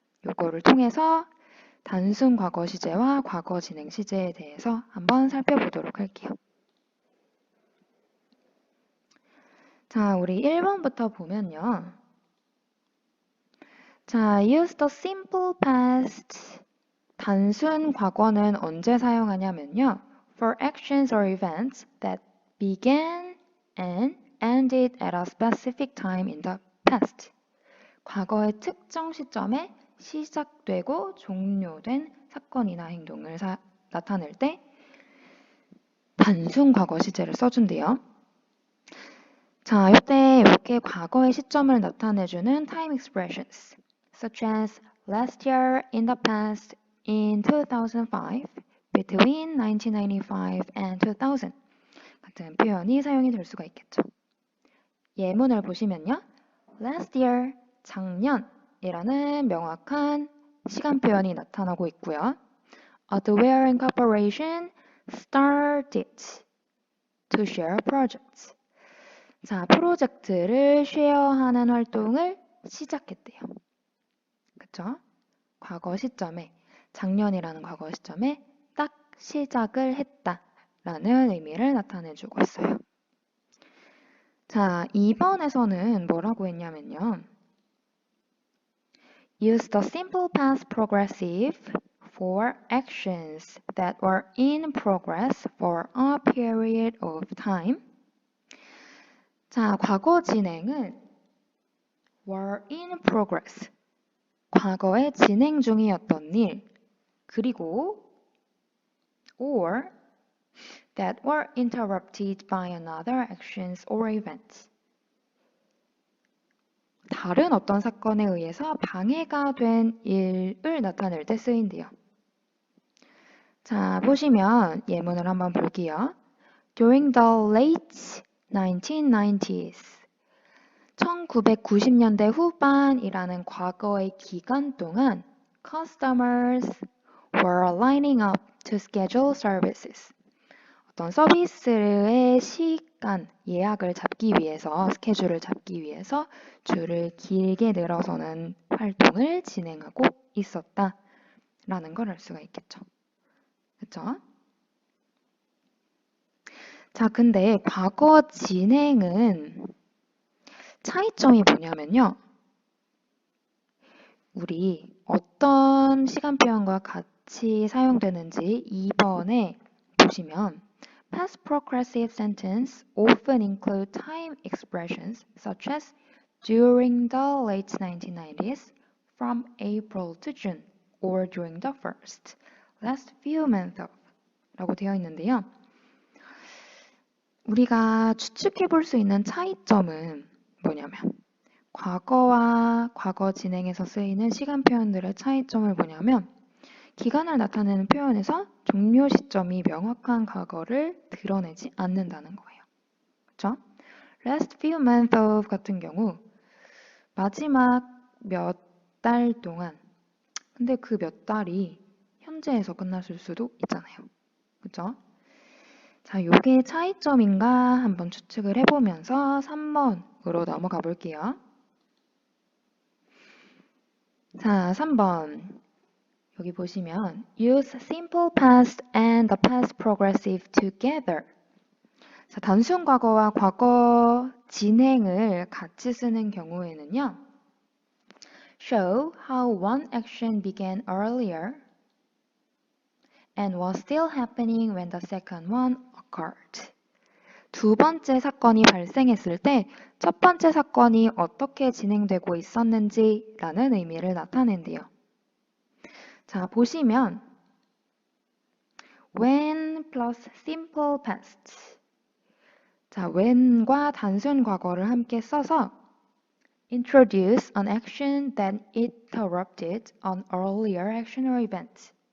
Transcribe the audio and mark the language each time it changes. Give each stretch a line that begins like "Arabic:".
Korean: 요거를 통해서 단순 과거 시제와 과거 진행 시제에 대해서 한번 살펴보도록 할게요. 자, 우리 1번부터 보면요.
English: 자, use the simple past.
Korean: 단순 과거는 언제 사용하냐면요.
English: For actions or events that began and ended at a specific time in the past.
Korean: 과거의 특정 시점에 시작되고 종료된 사건이나 행동을 나타낼 때 단순 과거 시제를 써준대요. 자, 이때 이렇게 과거의 시점을 나타내주는
English: time expressions such as last year, in the past, in 2005, between 1995 and 2000
Korean: 같은 표현이 사용이 될 수가 있겠죠. 예문을 보시면요. last year, 작년이라는 명확한 시간 표현이 나타나고 있고요.
English: The Wearing Corporation started to share projects.
Korean: 자, 프로젝트를 쉐어하는 활동을 시작했대요. 그쵸? 과거 시점에, 작년이라는 과거 시점에 딱 시작을 했다라는 의미를 나타내주고 있어요. 자, 2번에서는 뭐라고 했냐면요.
English: Use the simple past progressive for actions that were in progress for a period of time.
Korean: 자, 과거 진행은
English: were in progress.
Korean: 과거에 진행 중이었던 일, 그리고
English: or that were interrupted by another actions or events.
Korean: 다른 어떤 사건에 의해서 방해가 된 일을 나타낼 때 쓰인대요. 자, 보시면 예문을 한번 볼게요.
English: During the late 1990s,
Korean: 1990년대 후반이라는 과거의 기간 동안
English: customers were lining up to schedule services.
Korean: 어떤 서비스의 시간, 예약을 잡기 위해서, 스케줄을 잡기 위해서 줄을 길게 늘어서는 활동을 진행하고 있었다라는 걸 알 수가 있겠죠. 그쵸? 자, 근데 과거 진행은 차이점이 뭐냐면요. 우리 어떤 시간 표현과 같이 사용되는지 2번에 보시면
English: past progressive sentence often include time expressions such as during the late 1990s, from April to June, or during the first, last few months of
Korean: 라고 되어 있는데요. 우리가 추측해 볼 수 있는 차이점은 뭐냐면 과거와 과거 진행에서 쓰이는 시간 표현들의 차이점을 뭐냐면 기간을 나타내는 표현에서 종료 시점이 명확한 과거를 드러내지 않는다는 거예요. 그렇죠?
English: Last few months of
Korean: 같은 경우 마지막 몇 달 동안 근데 그 몇 달이 현재에서 끝났을 수도 있잖아요. 그렇죠? 자, 요게 차이점인가 한번 추측을 해보면서 3번으로 넘어가 볼게요. 자, 3번. 여기 보시면
English: use simple past and the past progressive together.
Korean: 자, 단순 과거와 과거 진행을 같이 쓰는 경우에는요.
English: Show how one action began earlier and was still happening when the second one occurred.
Korean: 두 번째 사건이 발생했을 때 첫 번째 사건이 어떻게 진행되고 있었는지라는 의미를 나타낸대요. 자, 보시면
English: when plus simple past.
Korean: 자, when과 단순 과거를 함께 써서
English: introduce an action that interrupted an earlier action or event.